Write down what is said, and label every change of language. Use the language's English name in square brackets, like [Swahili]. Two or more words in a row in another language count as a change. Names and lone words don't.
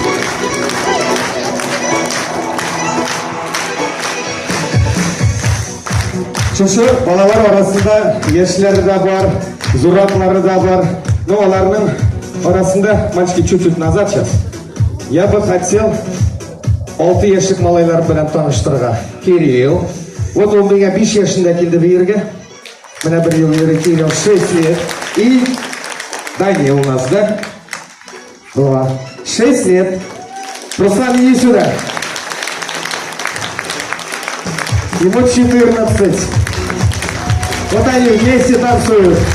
[Tatar] Шушы балалар арасында яшьләре дә бар, зураклары да бар. Но аларның арасында, [Russian] мальчики, чуть-чуть назад сейчас. Я бы хотел [Tatar] 6 яшьлек малайлар белән таныштырырга. Кирилл. [Russian] Вот он меня [Tatar] 5 яшендә килде бу ергә. Менә бер ел йөри, Кирилл 6 лет. [Russian] И Данил у нас, да? 6 лет. Руслан, иди сюда. Ему 14. Вот они вместе танцуют.